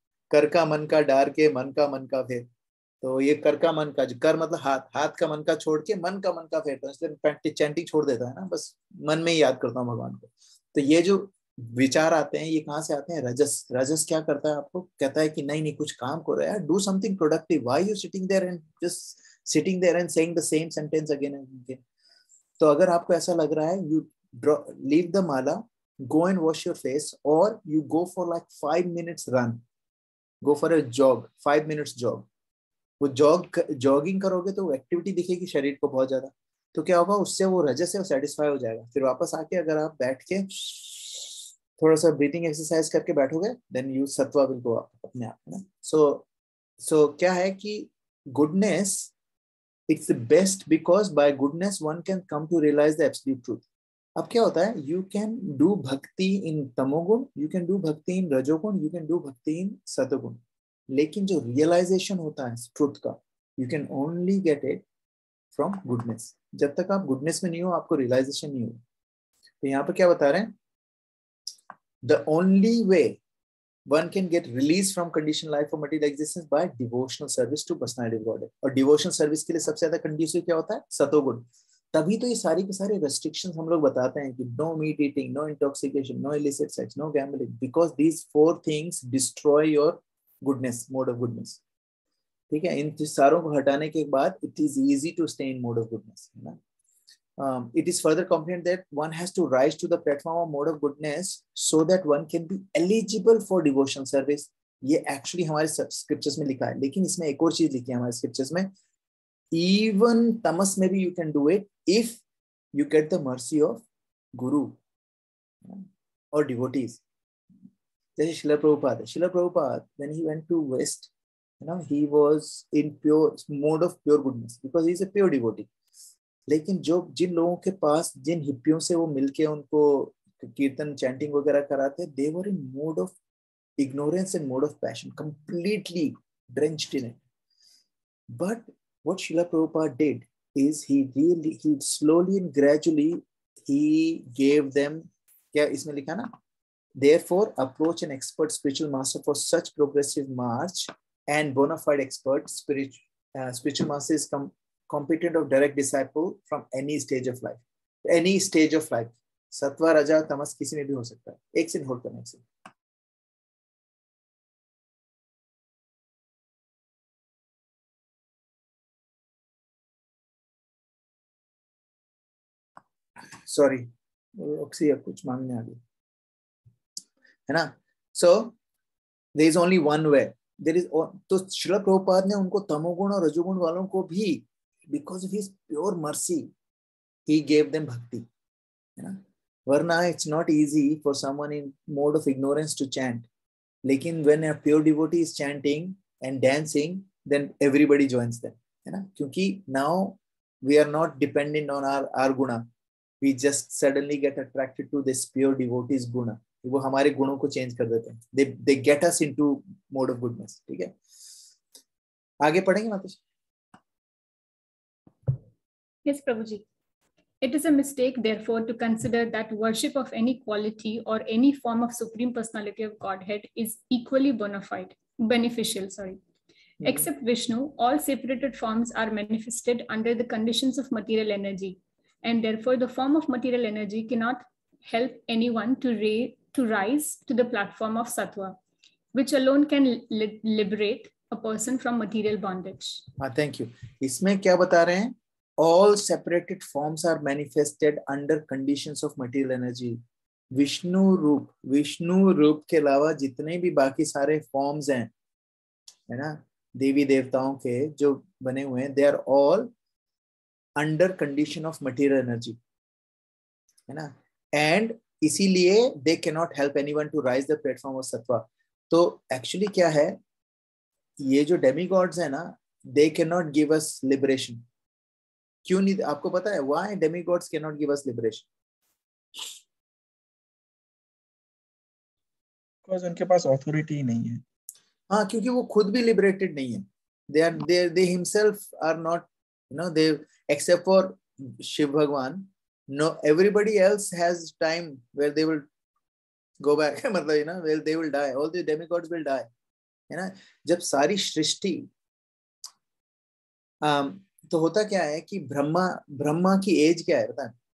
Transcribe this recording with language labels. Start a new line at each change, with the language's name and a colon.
Hindi: कर का मन का डार के मन का फेर. तो ये कर का मन का, कर मतलब हाथ, हाथ का मन का छोड़ के मन का फेरता हूँ, इसलिए चैंटिंग छोड़ देता है ना, बस मन में ही याद करता हूँ भगवान को. तो ये जो विचार आते हैं ये कहाँ से आते हैं? रजस. रजस क्या करता है? आपको कहता है कि नहीं कुछ काम करो यार,
English: Do something productive. Why you sitting there and just sitting there and saying the same sentence again and again.
Hindi: तो अगर आपको ऐसा लग रहा है,
English: You leave the mala, go and wash your face, or you go for like 5 minutes run, go for a jog, 5 minutes jog.
Hindi: वो jogging करोगे तो एक्टिविटी दिखेगी शरीर को बहुत ज्यादा, तो क्या होगा उससे? वो रजस है वो सेटिस्फाई हो जाएगा. फिर वापस आके अगर आप बैठ के थोड़ा सा ब्रीथिंग एक्सरसाइज करके बैठोगे,
English: then you sattva will go up
Hindi: अपने आप, है ना. सो क्या है कि
English: Goodness, it's the best because by goodness one can come to realize the absolute truth.
Hindi: अब क्या होता है?
English: You can do bhakti in tamoguna, you can do bhakti in rajoguna, you can do bhakti in satoguna,
Hindi: लेकिन जो realization होता है
English: truth का, you can only get it from goodness.
Hindi: जब तक आप goodness में नहीं हो आपको realization नहीं हो. तो यहाँ पर क्या बता रहे हैं?
English: The only way one can get released from conditioned life of material existence by devotional service to personality of Godhead.
Hindi: और devotional service के लिए सबसे ज्यादा conducive क्या होता है? सतोगुण. तभी तो ये सारी के सारे restrictions हम लोग बताते हैं कि
English: no meat eating, no intoxication, no illicit sex, no gambling, because these 4 things destroy your goodness, mode of goodness.
Hindi: ठीक है. इन सारों को हटाने के बाद
English: it is easy to stay in mode of goodness, है ना. It is further confident that one has to rise to the platform of mode of goodness so that one can be eligible for devotional service.
Hindi: ये actually हमारे scriptures में लिखा है, लेकिन इसमें एक और चीज लिखी है हमारे scriptures में, even tamas में भी
English: you can do it if you get the mercy of guru or devotees. जैसे Srila Prabhupada when he went to West, you know, he was in pure mode of pure goodness because he is a pure devotee.
Hindi: लेकिन जो जिन लोगों के पास, जिन हिप्पियों से वो मिलके उनको कीर्तन चैंटिंग वगैरह कराते,
English: they were in mode of ignorance and mode of passion, completely drenched in it. But what Srila Prabhupada did is he slowly and gradually he gave them,
Hindi: क्या इसमें लिखा ना,
English: therefore approach an expert spiritual master for such progressive march and bona fide expert spiritual master is competent of direct disciple from any stage of life.
Hindi: सत्वा रजा तमस किसी में भी हो सकता है. एक से होल्ड करने से. सॉरी, ऑक्सी कुछ मांगने आ गई.
English: है ना. So there is only one way.
Hindi: There is, तो श्रील प्रभुपाद ने उनको तमोगुण और रजोगुण वालों को भी
English: because of his pure mercy he gave them bhakti,
Hindi: है ना.
English: वरना it's not easy for someone in mode of ignorance to chant. लेकिन when a pure devotee is chanting and dancing, then everybody joins them, है ना. क्योंकि now we are not dependent on our guna. We just suddenly get attracted to this pure devotee's guna.
Hindi: वो हमारे गुणों को change कर देते हैं.
English: They get us into mode of goodness.
Hindi: ठीक है, आगे पढ़ेंगे माताजी.
English: Yes, Prabhuji. It is a mistake, therefore, to consider that worship of any quality or any form of Supreme Personality of Godhead is equally beneficial. Except Vishnu, all separated forms are manifested under the conditions of material energy, and therefore the form of material energy cannot help anyone to rise to the platform of Sattva, which alone can liberate a person from material bondage.
Hindi: Thank you. इसमें क्या बता रहे हैं?
English: All separated forms are manifested under conditions of material energy.
Hindi: Vishnu रूप के अलावा जितने भी बाकी सारे फॉर्म्स हैं, है ना, देवी देवताओं के जो बने हुए हैं,
English: they are all under condition of material energy,
Hindi: है ना.
English: And इसीलिए they cannot help anyone to rise the platform of sattva.
Hindi: तो actually क्या है, ये जो demigods है ना,
English: they cannot give us liberation.
Hindi: क्यों नहीं, आपको पता है
English: why demigods cannot give us liberation?
Hindi: Because उनके पास authority ही नहीं है. हाँ, क्योंकि वो खुद भी liberated नहीं है.
English: They himself are not, you know, they except for Shiv Bhagwan, no, everybody else has time where they will go back. मतलब, you know, where they will die. All the demigods will die, है ना.
Hindi: जब सारी सृष्टि तो होता क्या है कि ब्रह्मा की एज क्या है पता है?